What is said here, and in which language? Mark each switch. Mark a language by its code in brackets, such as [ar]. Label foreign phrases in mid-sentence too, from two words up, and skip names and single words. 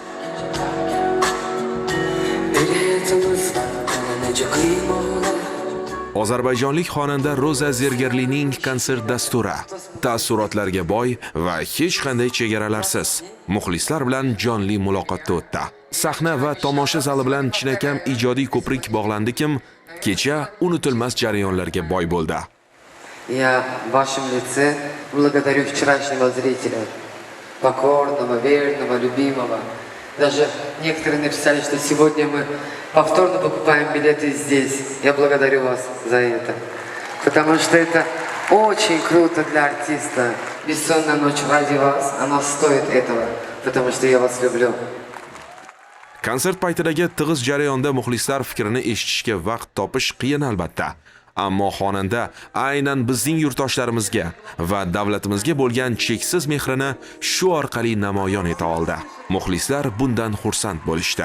[uz] Ozarbayjonlik xonanda Roza Zargarlining konsert dasturi taassurotlarga boy va hech qanday chegaralarsiz muxlislar bilan jonli muloqotda o'tdi. Sahna va tomosha zali bilan chinakam ijodiy ko'prik bog'landikim, kecha unutilmas jarayonlarga boy bo'ldi. [ru] Я в вашем лице благодарю вчерашнего зрителя, покорного, верного, любимого. Даже некоторые написали, что сегодня мы повторно покупаем билеты здесь. Я благодарю вас за это, потому что это очень круто для артиста. Бессонная ночь ради вас, она стоит этого, потому что я вас люблю. [uz] Konsert paytidagi tig'iz jarayonda muxlislar fikrini eshitishga vaqt topish qiyin albatta. Ammo xonanda aynan bizning yurtdoshlarimizga va davlatimizga bo'lgan cheksiz mehrini shu orqali namoyon eta oldi. Muxlislar bundan xursand bo'lishdi.